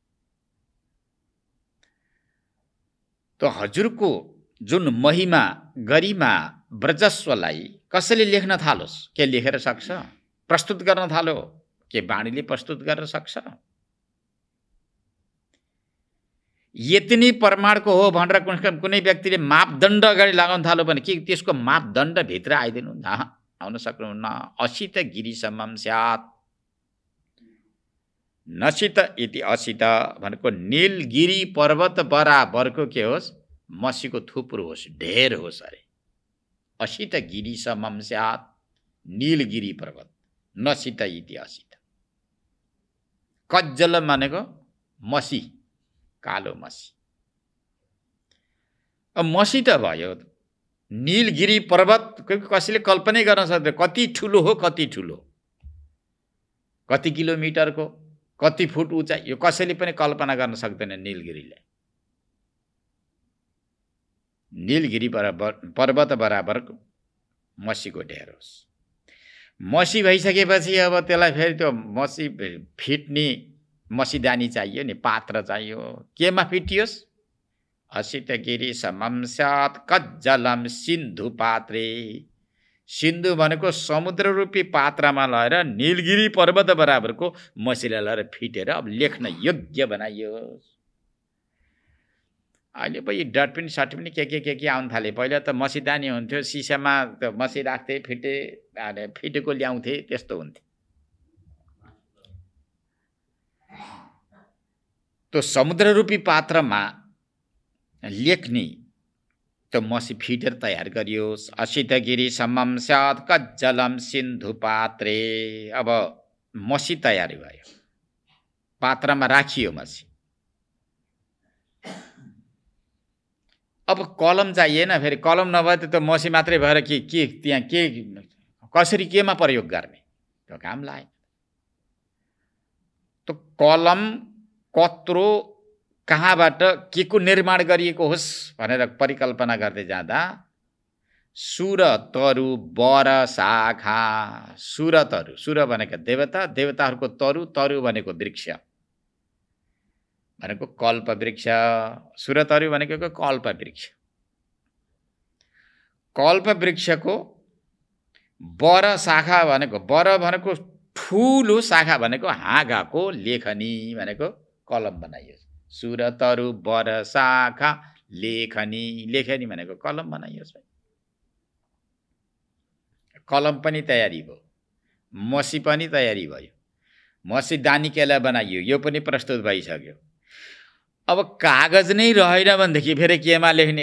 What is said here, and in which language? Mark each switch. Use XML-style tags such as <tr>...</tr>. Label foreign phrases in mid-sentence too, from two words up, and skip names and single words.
<ne>त हजुरको जुन महिमा गरिमा ब्रजस्वलाई कसैले लेख्न थालोस्, के लेखेर सक्छ? प्रस्तुत गर्न थालो, के वाणीले प्रस्तुत गर्न सक्छ? यति नै प्रमाणको हो भनेर कुनै व्यक्तिले मापदण्ड अगाडि लगाउन थाल्यो भने के त्यसको मापदण्ड भित्र आइदिनु? आउन सक्नुहुन्न।</ne> <sa>असित गिरी समम स्यात्, नसित इति असित</sa> <ne>भनेको नीलगिरी पर्वत बराबरको के होस्, मसीको थुप्रो होस्, ढेर होस् अरे।</ne> <sa>असित गिरी समम स्यात्, नीलगिरी पर्वत, नसित इति असित।</sa> <ne>कज्जल भनेको मसी, कालो मसी। अब मसी त भयो, नीलगिरी पर्वत कसैले कल्पनै गर्न सक्दैन कति ठुलो हो, कति ठुलो, कति किलोमिटरको, कति फुट उचाइ, यो कसैले पनि कल्पना गर्न सक्दैन नीलगिरीलाई। नीलगिरी पर्वत बराबरको मसीको ढेर होस्। मसी भइसकेपछि अब त्यसलाई फेरि त्यो मसी फिट्ने मसीदानी चाहियो नि, पात्र चाहियो। केमा फिटियोस्?</ne> <sa>असित गिरी समम स्यात् कज्जलम सिन्धु पात्रे।</sa> <ne>सिन्धु भनेको समुद्र रूपी पात्रमा लगेर नीलगिरी पर्वत बराबरको मसीलाई लगेर फिटेर अब लेख्न योग्य बनाइयोस्। अहिले पो यी डटपिन सटपिन के आउन थाले। पहिला त मसीदानी हुन्थ्यो, सिसामा त मसी राख्थे, फिटेको ल्याउँथे, त्यस्तो हुन्थ्यो। त्यो समुद्र रूपी पात्रमा लेख्ने त्यो मसी फिटेर तयार गरियोस्।</ne> <sa>असित गिरी समम स्यात् कज्जलम सिन्धु पात्रे।</sa> <ne>अब मसी तयारी भयो, पात्रमा राखियो मसी। अब कलम चाहिएन, फेरि कलम नभए त मसी मात्रै भएर के त्यहाँ के कसरी केमा प्रयोग गर्ने, त्यो काम लाग्यो। त कलम कत्रो कहाँबाट के को निर्माण गरिएको होस् भनेर परिकल्पना गर्दै जाँदा</ne> <sa>सुर तरु बर शाखा। सुर तरु,</sa> <ne>सुर भनेको देवता, देवताहरूको तरु, तरु भनेको वृक्ष भनेको कल्प वृक्ष।</ne> <sa>सुर तरु</sa> <ne>भनेको कल्प वृक्ष। कल्प वृक्षको</ne> <sa>बर शाखा</sa> <ne>भनेको, बर भनेको ठुलो, शाखा भनेको हाँगाको, लेखनी भनेको कलम बनाइयो।</ne> <sa>सुर तरु बर शाखा लेखनी, लेखनी</sa> <ne>भनेको कलम बनाइयोस्। कलम पनि तयारी भयो, मसी पनि तयारी भयो, मसी दानी केला बनाइयो, यो पनि प्रस्तुत भइसक्यो। अब कागज नै रहेन भनेदेखि फेरि केमा लेख्ने?</ne>